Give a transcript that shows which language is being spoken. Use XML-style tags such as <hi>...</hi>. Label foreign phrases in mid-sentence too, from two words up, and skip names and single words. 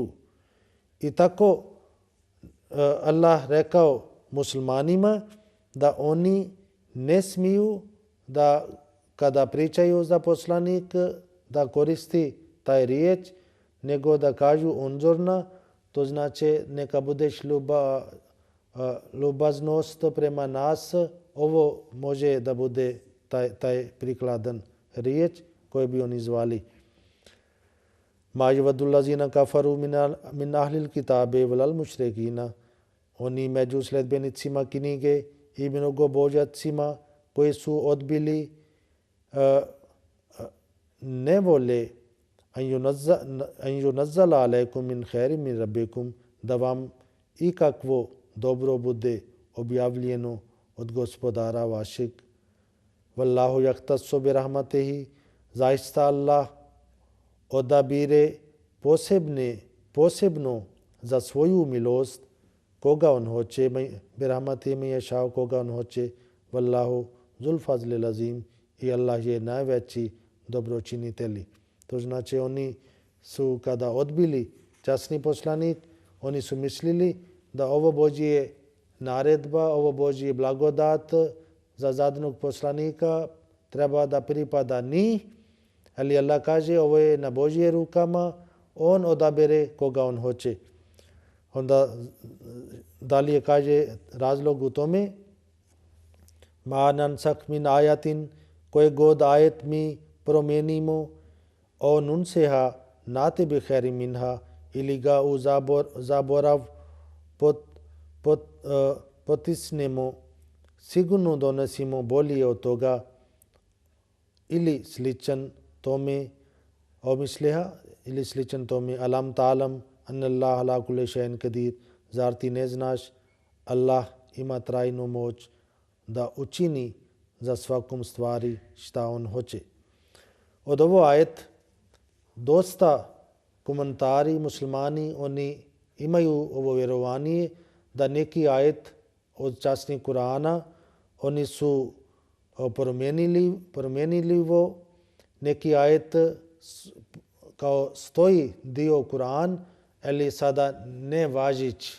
<bs>I tako Allah rekao muslimanima da oni ne smiju da kada pričaju za poslanik da koristi taj riječ, nego da kažu unzurna, to znači neka budeš ljubaznost prema nas. Ovo može da bude taj prikladan riječ koji bi oni zvali.</bs> <ar>ما يود الذين كفروا من أهل الكتاب ولا المشركين.</ar> <bs>Oni među sledbenicima knjige i mnogobožacima koji su odbili ne vole</bs> <ar>أن ينزل عليكم من خير من ربكم,</ar> <bs>da vam ikakvo dobro bude objavljeno od gospodara vašeg.</bs> <ar>والله يختص برحمته,</ar> <bs>zaista Allah odabire posebno za svoju milost koga on hoće,</bs> <ar>برحمته من يشاء,</ar> <bs>koga on hoće.</bs> <ar>والله ذو الفضل العظيم,</ar> <bs>i Allah je najveći dobročinitelj. To znači oni su kada odbili časni poslanik, oni su mislili da ovo Božje naredba, ovo Božje blagodat za zadanog poslanika treba da pripada njih, ali Allah kaže ovo je na Božje rukama, on odabere koga on hoće. Onda dalje kaže razlog u tome,</bs> <ar>ما ننسخ من آية,</ar> <bs>koje god ajet mi promijenimo,</bs> <ar>أو ننسها نأت بخير منها,</ar> <bs>ili ga u zaborav potisnemo, sigurno donosimo bolje od toga, ili sličan tome, ili sličan tome,</bs> <ar>ألم تعلم أن الله على كل شيء قدير,</ar> <bs>zar ti ne znaš Allah ima trajnu moć da učini za svakom stvari šta on hoće. Od ovo ajet dosta komentari muslimani, oni imaju ovo vjerovanje da neki ajet od časnih Kur'ana oni su promijenljivo, neki ajet kao stoji dio Kur'an, ali sada ne važići.</bs>